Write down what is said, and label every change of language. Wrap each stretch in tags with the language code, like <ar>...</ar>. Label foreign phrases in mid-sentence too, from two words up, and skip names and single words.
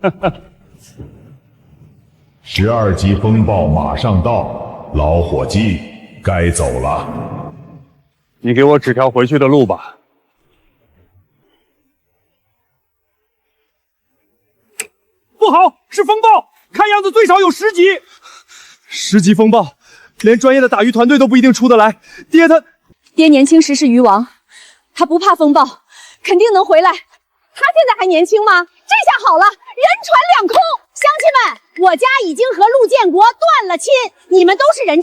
<zh>12 级风暴马上到，老伙計該走了。你給我指條回去的路吧。不好，是風暴，看樣子最少有10級。10級風暴，連專業的打魚團隊都不一定出得來。爹年輕時是魚王，他不怕風暴，肯定能回來。他現在還年輕嗎？這下好了，人船兩空。鄉親們，我家已經和陸建國斷了親，你們都是人證。</zh>